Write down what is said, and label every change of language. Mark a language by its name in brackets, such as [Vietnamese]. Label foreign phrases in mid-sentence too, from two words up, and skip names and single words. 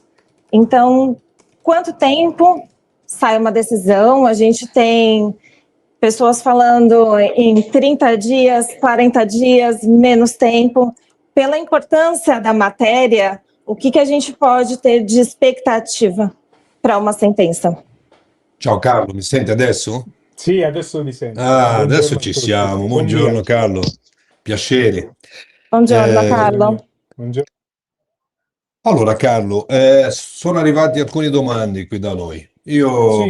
[Portuguese] Então, quanto tempo sai uma decisão? A gente tem pessoas falando em 30 dias, 40 dias, menos tempo. Pela importância da matéria, o que a gente pode ter de expectativa para uma sentença? [Italian] Ciao Carlo, mi sente adesso? Sì, adesso mi sento. Ah, Buongiorno adesso a ci tutti. siamo. Buon Buongiorno [Portuguese] dia. [Italian] Carlo, piacere. Buongiorno, Eh, Carlo. Buongiorno. Allora, Carlo, sono arrivati alcune domande qui da noi. Io